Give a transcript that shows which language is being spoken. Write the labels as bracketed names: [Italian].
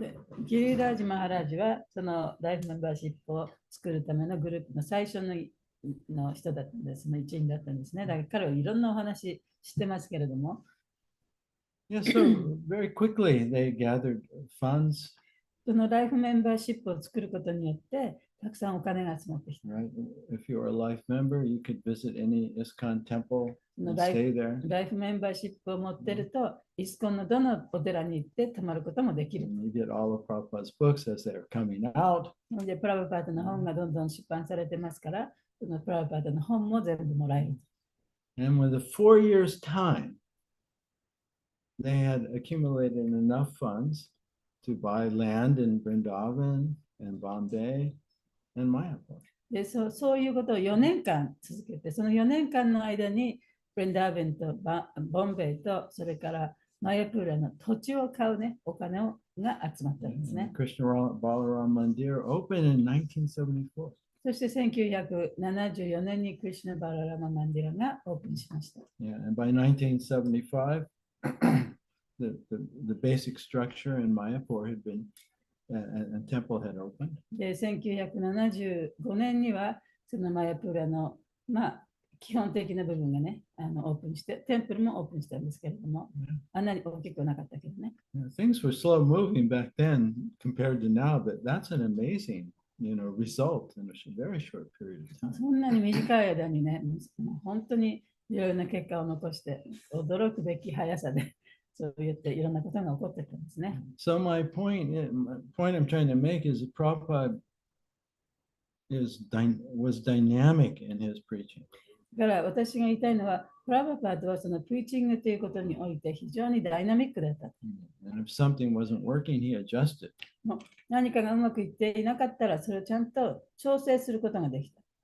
[Japanese] でギリラージ・マハラージはそのライフメンバーシップを作るためのグループの最初の人だったんです。その一員だったんですね。だから彼はいろんなお話してますけれども、 [English] yeah, so very quickly they gathered funds, [Japanese] そのライフメンバーシップを作ることによってたくさんお金が集まってきた。 [English] right? If you were a life member, you could visit any ISKCON temple and [Japanese] ライ [English] stay there. [Japanese] フメンバーシップを持ってると、イスコンのどのお寺に行って泊まることもできる。 [English] And you get all of Prabhupada's books as they're coming out. [Japanese] で、プラブパートの本がどんどん出版されてますから、そのプラブパートの本も全部もらえる。 [English] And with a 4 years' time, they had accumulated enough funds to buy land in Vrindavan and Bombay and Mayapur. [Japanese] で、そういうことを4年間続けて、その4年間の間に、ブレンダーベンとボンベイと、それからマヤプーラの土地を買うね、お金が集まったんですね。 [English] Krishna Balaram Mandir opened in 1974. [Japanese] そして1974年にクリシュナ・バララマ・マンディラがオープンしました。 [English] Yeah, and by 1975, the basic structure in Mayapur had been, a temple had opened. [Japanese] で、1975年には、そのマヤプーラの、基本的な部分がね、オープンして、テンプルもオープンしたんですけれども、あんなに大きくなかったけどね。 [English] Things were slow moving back then compared to now, but that's an amazing, result in a very short period of time. [Japanese] そんなに短い間にね、本当にいろいろな結果を残して、驚くべき速さで、そう言っていろんなことが起こってたんですね。 [English] So my point I'm trying to make is that Prabhupada was dynamic in his preaching. [Japanese] だから私が言いたいのは、プラブパードはそのプリーチングということにおいて非常にダイナミックだった。 [English] And if something wasn't working, he adjusted. [Japanese] 何かがうまくいっていなかったら、それをちゃんと調整することができた。